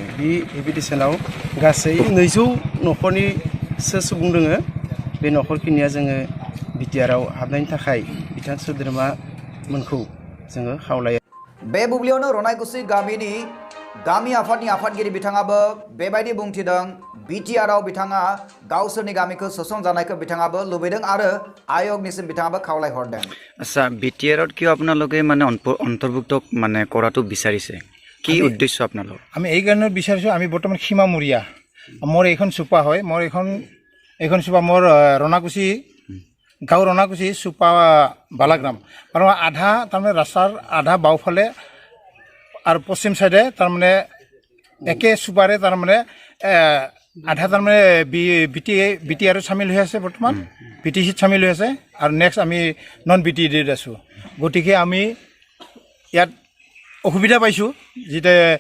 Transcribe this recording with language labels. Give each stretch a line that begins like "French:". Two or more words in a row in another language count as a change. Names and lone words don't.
Bodo: बे हेबिटेसनाव गासै 200 नखरनि सुबुं दङ बे न'खरखिनिया जोङो BTR आव हाबनायनि थाखाय बिथां सोद्रोमामोनखौ जोङो खावलायो। बे बुब्लियावनो रनायकुसि गामिनि गामि आफादनि आफादगिरि बिथाङाबो बेबायदि बुंथिदों BTR आव बिथाङा गावसोरनि गामिखौ सोसनजानायखौ बिथाङाबो लुबैदों आरो आयगनिसिम बिथाङाबो खावलायहरदों।
Assamese: আচ্ছা BTR কিয় আপোনালোকে মানে অন্তৰ্ভুক্ত মানে কৰাটো বিচাৰিছে কি উদ্দেশ্য আপোনালোক? আমি এই কাৰণে বিচাৰিছোঁ আমি বৰ্তমান সীমামূৰীয়া মোৰ এইখন চুপা হয় মোৰ এইখন চুপা মোৰ ৰনাকুচি গাঁও ৰনাকুচি চুপা বালাগ্ৰাম আৰু আধা তাৰমানে ৰাস্তাৰ আধা বাওঁফালে আৰু পশ্চিম সাইডে তাৰমানে একে চুপাৰে তাৰমানে আধা তাৰমানে BTR চামিল হৈ আছে বৰ্তমান BTC চামিল হৈ আছে আৰু নেক্সট আমি নন BTD আছোঁ গতিকে আমি ইয়াত অসুবিধা পাইছোঁ যেতে